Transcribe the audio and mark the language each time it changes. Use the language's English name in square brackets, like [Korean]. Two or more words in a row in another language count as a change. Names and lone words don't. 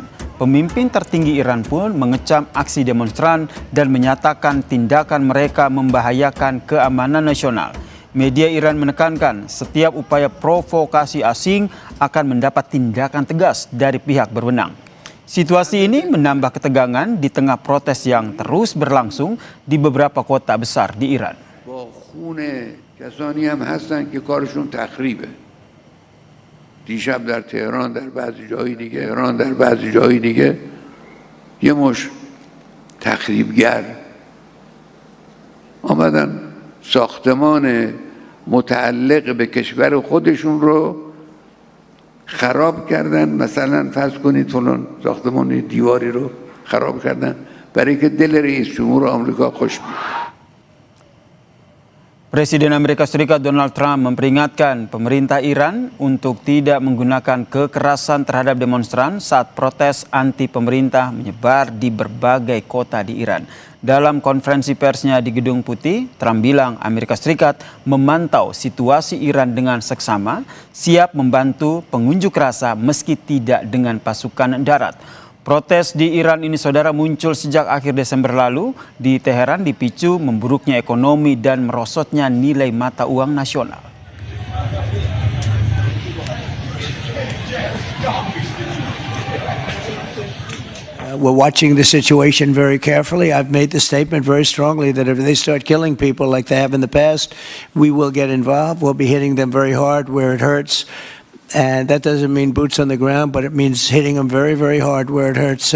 [Indonesian] Pemimpin tertinggi Iran pun mengecam aksi demonstran dan menyatakan tindakan mereka membahayakan keamanan nasional. Media Iran menekankan setiap upaya provokasi asing akan mendapat tindakan tegas dari pihak berwenang. Situasi ini menambah ketegangan di tengah protes yang terus berlangsung di beberapa kota besar di Iran. [Persian] خون کسانی هم هستن که کارشون تخریبه. دیشب در تهران در بعضی جایی دیگه، ایران در بعضی جایی دیگه یه مش تخریبگر آمدن ساختمان متعلق به کشور خودشون رو خراب کردن. مثلا فرض کنید فلان ساختمان دیواری رو خراب کردن برای که دل رئیس جمهور آمریکا خوش بیاد. [Indonesian] Presiden Amerika Serikat Donald Trump memperingatkan pemerintah Iran untuk tidak menggunakan kekerasan terhadap demonstran saat protes anti pemerintah menyebar di berbagai kota di Iran. Dalam konferensi persnya di Gedung Putih, Trump bilang Amerika Serikat memantau situasi Iran dengan seksama, siap membantu pengunjuk rasa meski tidak dengan pasukan darat. Protes di Iran ini, saudara, muncul sejak akhir Desember lalu di Teheran dipicu memburuknya ekonomi dan merosotnya nilai mata uang nasional. [English] We're watching the situation very carefully. I've made the statement very strongly that if they start killing people like they have in the past, we will get involved. We'll be hitting them very hard where it hurts. And that doesn't mean boots on the ground, but it means hitting them very, very hard where it hurts.